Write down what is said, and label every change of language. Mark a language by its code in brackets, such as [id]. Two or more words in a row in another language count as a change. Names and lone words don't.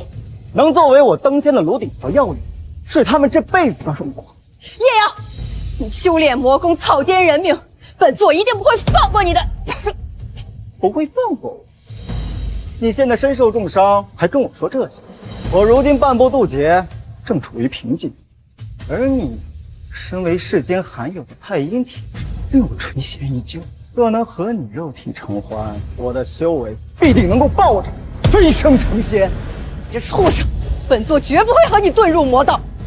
[zh] 能作为我登仙的炉鼎和药引，是他们这輩子的荣光。叶阳，你修炼魔功，草菅人命，本座一定不会放过你的。不会放过我？你现在身受重傷，還跟我說這些？我如今半步渡劫，正處於瓶頸，而你身為世間罕有的太陰體質，令我垂涎已久。若能和你肉體成歡，我的修為必定能夠抱着飛升成仙。你這畜生，本座絕不會和你遁入魔道。